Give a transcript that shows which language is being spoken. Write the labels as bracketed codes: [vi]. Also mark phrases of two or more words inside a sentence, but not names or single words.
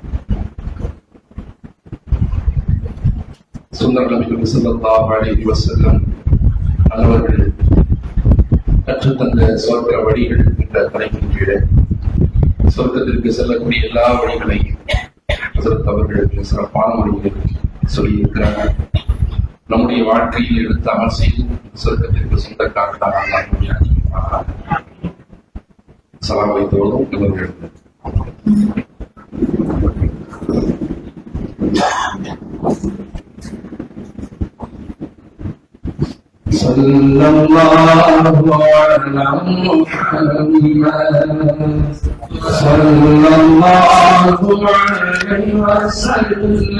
[ta] சுன்னத் நபி [ar] صلى الله عليه وسلم [ta] அவர்கள் கற்றுத்தந்த சொர்க்க வழிகள் என்ற தலைப்பின் கீழே சொர்க்கத்திற்கு செல்லக்கூடிய எல்லா வழிகளையும் ஹஜ்ரத் அவர்களுக்கு சிறப்பான முறையில் சொல்லியிருக்கிறார்கள். நம்முடைய வாழ்க்கையில் எடுத்து அமல் செய்து சொர்க்கத்திற்கு சொந்தக்காரர்களாக சலாம் வைத்தவர்களும் இவர்கள். [ar] صلى الله على محمد صلى الله عليه وسلم